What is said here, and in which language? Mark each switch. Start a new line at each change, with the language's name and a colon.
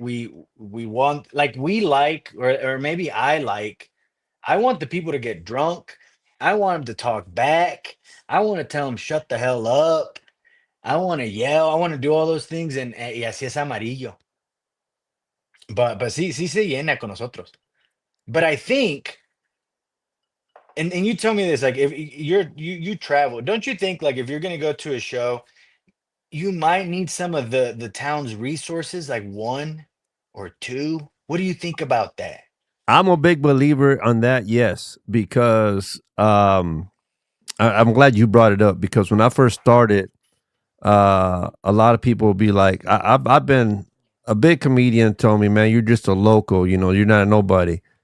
English: We want like we like or maybe I want the people to get drunk. I want them to talk back. I want to tell them shut the hell up. I want to yell. I want to do all those things and
Spanish: y así es amarillo. But sí se llena con nosotros.
English: But I think, and you tell me this, like if you travel, don't you think like if you're gonna go to a show, you might need some of the town's resources, like one or two? What do you think about that? I'm a big believer on that. Yes, because I'm glad you brought it up because when I first started, a lot of people will be like, I've been a big comedian told me, man, you're just a local, you're not a nobody.